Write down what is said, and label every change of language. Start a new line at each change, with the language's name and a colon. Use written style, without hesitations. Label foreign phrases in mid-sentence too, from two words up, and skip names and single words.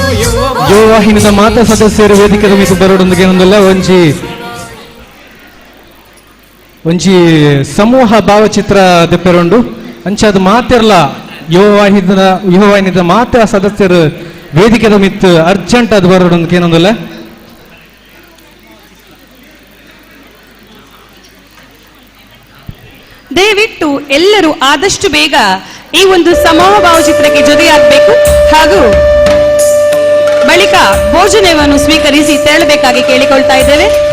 Tulu: ಯುವವಾಹಿನಿದ ಮಾತಾ ಸದಸ್ಯರು ವೇದಿಕೆ ಮಿತು ಬರೋಡೊಂದಿಗೆ ಏನೊಂದಲ್ಲ ಒಂಜಿ ಸಮೂಹ ಭಾವಚಿತ್ರ ದೆಪ್ಪೆರೊಂಡು ಅಂಚಾದ ಮಾತೆರ್ಲ ಯುವವಾಹಿನಿದ ಮಾತಾ ಸದಸ್ಯರು ವೇದಿಕೆದ ಮಿತ್ತು ಅರ್ಜೆಂಟ್ ಅದು ಬರೋಡೊಂದಿಗೆ ಏನೊಂದಲ್ಲ
Kannada: ದಯವಿಟ್ಟು ಎಲ್ಲರೂ ಆದಷ್ಟು ಬೇಗ ಈ ಒಂದು ಸಮೂಹ ಭಾವಚಿತ್ರಕ್ಕೆ ಜೊತೆಯಾಗಬೇಕು ಹಾಗೂ ಬಳಿಕ ಭೋಜನವನ್ನು ಸ್ವೀಕರಿಸಿ ತೆರಳಬೇಕಾಗಿ ಕೇಳಿಕೊಳ್ತಾ ಇದ್ದೇವೆ.